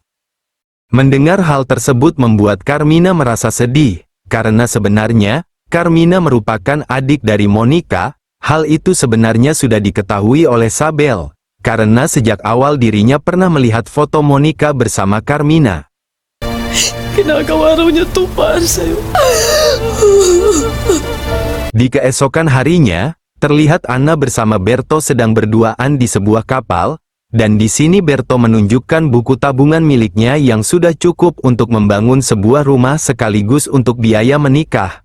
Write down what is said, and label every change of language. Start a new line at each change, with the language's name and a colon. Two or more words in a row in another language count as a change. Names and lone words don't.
Indonesian: Mendengar hal tersebut membuat Carmina merasa sedih, karena sebenarnya, Carmina merupakan adik dari Monica. Hal itu sebenarnya sudah diketahui oleh Sabel. karena sejak awal dirinya pernah melihat foto Monica bersama Carmina.
Filipino: Ginagawa raw niya to para sa'yo.
Indonesian: Di keesokan harinya, terlihat Anna bersama Berto sedang berduaan di sebuah kapal, dan di sini Berto menunjukkan buku tabungan miliknya yang sudah cukup untuk membangun sebuah rumah sekaligus untuk biaya menikah.